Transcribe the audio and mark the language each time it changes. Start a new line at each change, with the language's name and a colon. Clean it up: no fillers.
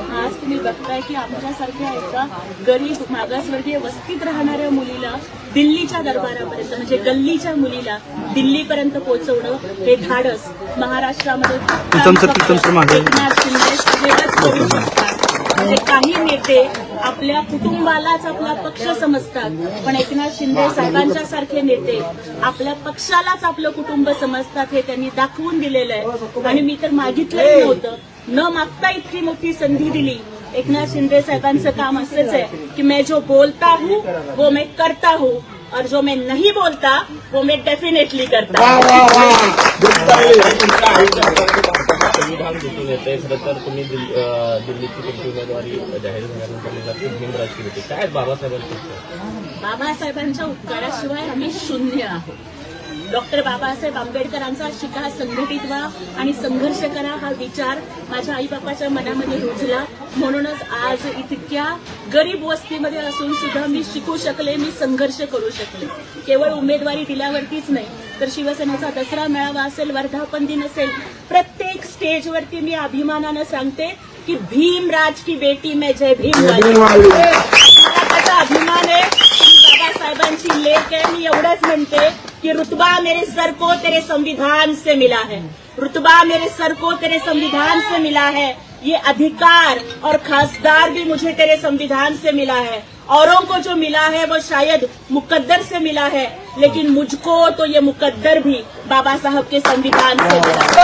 Marathi: आज तुम्ही बघताय की आमच्यासारख्या एका गरीब मागासवर्गीय वस्तीत राहणाऱ्या मुलीला दिल्लीच्या दरबारापर्यंत म्हणजे गल्लीच्या मुलीला दिल्लीपर्यंत पोहोचवणं हे धाडस महाराष्ट्रामध्ये एकनाथ शिंदे साहेबच करू शकतात। म्हणजे काही नेते आपल्या कुटुंबालाच आपला पक्ष समजतात, पण एकनाथ शिंदे साहेबांच्या सारखे नेते आपल्या पक्षालाच आपलं कुटुंब समजतात, हे त्यांनी दाखवून दिलेलं आहे। आणि मी तर मागितलंच नव्हतं, न मागता इतकी मोठी संधी दिली। एकनाथ शिंदे साहेबांचं काम असंच आहे की
Hindi: मैं जो बोलता हूँ वो मैं करता हूँ और जो मैं नहीं बोलता वो मैं डेफिनेटली करता हूँ।
Marathi: संविधान दिसून येते। खरं तर तुम्ही दिल्लीची तुमची उमेदवारी जाहीर झाल्यानंतर भीमराजची होती, काय बाबासाहेबांच्या उपकाराशिवाय आम्ही शून्य आहोत। डॉक्टर बाबासाहेब आंबेडकरांचा शिका, संघटित व्हा आणि संघर्ष करा हा विचार माझ्या आईबापाच्या मनामध्ये रुजला, म्हणूनच आज इतक्या गरीब वस्तीमध्ये असून सुद्धा मी शिकू शकले, मी संघर्ष करू शकले। केवळ उमेदवारी दिल्यावरतीच नाही तर शिवसेनेचा दसरा मेळावा असेल, वर्धापन दिन असेल, प्रत्येक स्टेजवरती मी अभिमानानं सांगते की
Hindi: भीमराज की बेटी मैं
Marathi: जय भीम मला त्याचा अभिमान आहे। बाबासाहेबांची लेख आहे, मी एवढंच म्हणते कि
Hindi: रुतबा मेरे सर को तेरे संविधान से मिला है, रुतबा मेरे सर को तेरे संविधान से मिला है, ये अधिकार और खासदार भी मुझे तेरे संविधान से मिला है। औरों को जो मिला है वो शायद मुकद्दर से मिला है, लेकिन मुझको तो ये मुकद्दर भी बाबा साहब के संविधान से मिला।